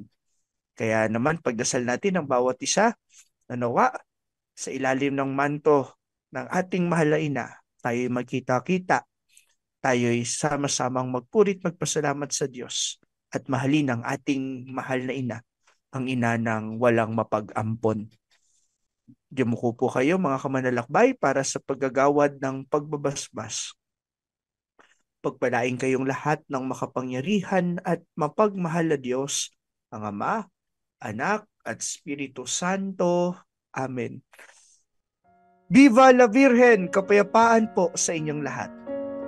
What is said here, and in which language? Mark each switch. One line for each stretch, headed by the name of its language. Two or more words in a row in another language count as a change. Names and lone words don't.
Filipino: Kaya naman pagdasal natin ang bawat isa na nawa sa ilalim ng manto ng ating mahal na ina, tayo'y magkita-kita, tayo'y sama-samang magpurit, magpasalamat sa Diyos at mahalin ang ating mahal na ina, ang ina ng walang mapag-ampon. Dimuko po kayo mga kamanlalakbay para sa paggagawad ng pagbabasbas. Pagpalain kayong lahat ng makapangyarihan at mapagmahal na Diyos, ang Ama, Anak, at Espiritu Santo.
Spanish: Amen. Viva la Virgen!
Filipino: Kapayapaan po sa inyong lahat.